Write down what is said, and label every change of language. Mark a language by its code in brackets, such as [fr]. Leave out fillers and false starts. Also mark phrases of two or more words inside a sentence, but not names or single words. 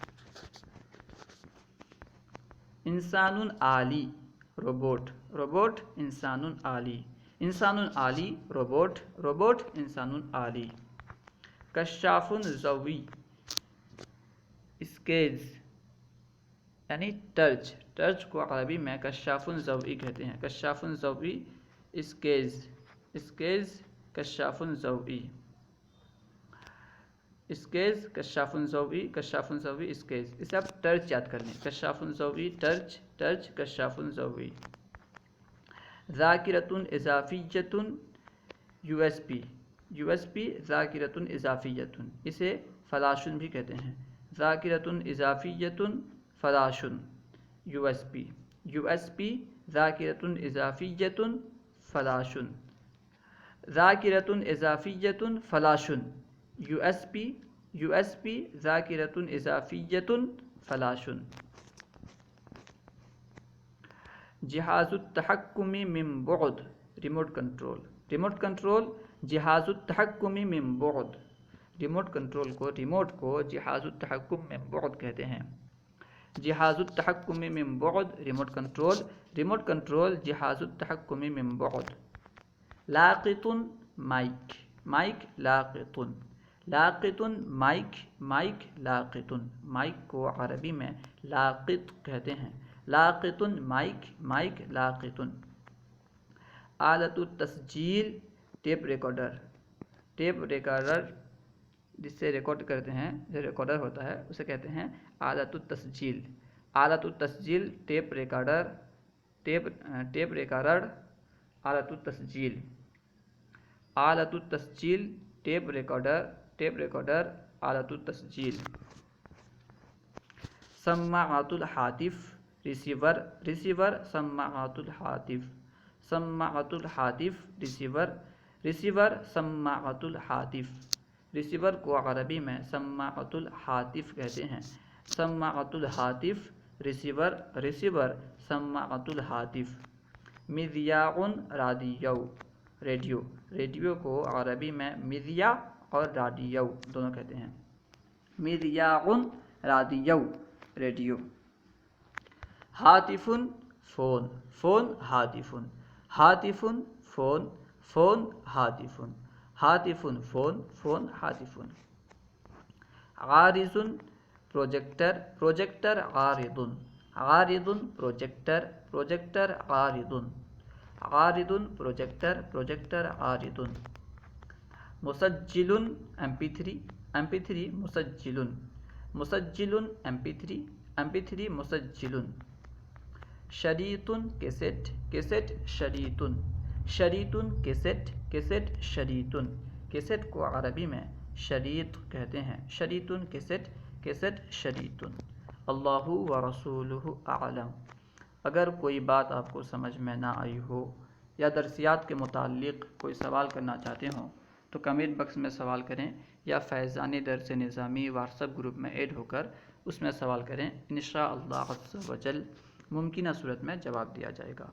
[ar] انسان آلی روبوٹ، روبوٹ انسان آلی، انسان آلی روبوٹ، روبوٹ انسان آلی. کشاف ضوئی اسکیز [ur] یعنی ٹرچ، ٹرچ کو عربی میں [ar] کشاف ضوئی [ur] کہتے ہیں. [ar] کشاف ضوئی اسکیز، اسکیز کشاف ضوئی، اسکیز کشاف ضوئی، کشاف ضوئی اسکیز. [ur] اسے آپ ٹرچ یاد کر لیں، [ar] کشاف ضوئی ٹرچ، ٹرچ کشاف ضوئی. ذاکرۃ اضافیۃ [ur] یو ایس پی، یو ایس پی [ar] ذاکرۃ اضافیۃ، [ur] اسے فلاشن بھی کہتے ہیں. [ar] ذاکرۃ اضافیۃ فلاشن یو ایس پی، یو ایس پی ذاکرۃ اضافیۃ فلاشن. ذاکرۃ اضافیۃ فلاشن یو ایس پی، یو ایس پی ذاکرۃ اضافیۃ فلاشن. جہاز التحکم من بعد [en] remote control, remote control [ar] جہاز التحکم من بعد. [en] remote control [ur] کو، ریموٹ کو [ar] جہاز التحکم من بعد [ur] کہتے ہیں. [ar] جہاز التحکم من بعد [en] remote control, remote control [ar] جہاز التحکم من بعد. لاقط مائک، مائک لاقط، لاقط مائک، مائک لاقط. [ur] مائک کو عربی میں لاقط کہتے ہیں. [ar] لاقط مائک، مائک لاقط. آلۃ التسجیل [en] tape recorder, tape recorder [ur] جس سے ریکارڈ کرتے ہیں، جو ریکارڈر ہوتا ہے اسے کہتے ہیں [ar] آلۃ التسجیل. آلۃ التسجیل [en] tape recorder, tape recorder [ar] آلۃ التسجیل. آلۃ التسجیل [en] tape recorder, tape recorder [ar] آلۃ التسجیل. سماعۃ الہاتف ریسیور، ریسیور سماعۃ الہاتف. سماعۃ الہاتف ریسیور، ریسیور سماعۃ الہاتف. [ur] ریسیور کو عربی میں [ar] سماعۃ الہاتف [ur] کہتے ہیں. [ar] سماعۃ الہاتف ریسیور سماعۃ الہاتف، مذیاع رادیو، [ur] ریڈیو کو عربی میں مذیاع اور رادیو دونوں کہتے ہیں، [ar] مذیاع رادیو [ur] ریڈیو۔ [ar] ہاتف فون ہاتف فون ہاتف فون ہاتف۔ عارض پروجیکٹر عارض پروجیکٹر عارض پروجیکٹر عارض۔ مسجل MP3 مسجل MP3 مسجل۔ [ur] شریط کیسٹ کیسٹ کو عربی میں شریط کہتے ہیں، شریط کیسٹ شریط۔ [ar] اللہ ورسولہ اعلم۔ [ur] اگر کوئی بات آپ کو سمجھ میں نہ آئی ہو یا درسیات کے متعلق کوئی سوال کرنا چاہتے ہوں تو [en] comment box [ur] میں سوال کریں یا فیضان درس نظامی واٹس ایپ گروپ میں ایڈ ہو کر اس میں سوال کریں، [ar] انشاءاللہ عز و جل [ur] ممکنہ صورت میں جواب دیا جائے گا۔